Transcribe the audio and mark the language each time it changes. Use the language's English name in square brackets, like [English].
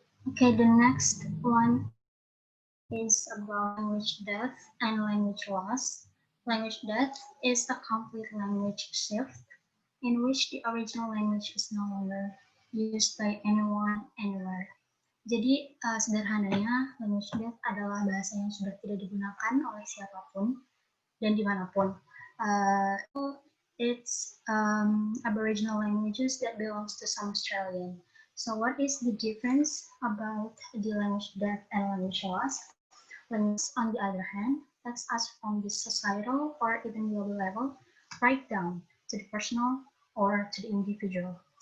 [English] Okay, the next one is about language death and language loss. Language death is a complete language shift in which the original language is no longer used by anyone anywhere. [Indonesian] Jadi sederhananya language death adalah bahasa yang sudah tidak digunakan oleh siapapun dan dimanapun. [English] It's Aboriginal languages that belongs to some Australian. So what is the difference about the language death and language loss? Language, on the other hand, takes us from the societal or even global level right down to the personal or to the individual.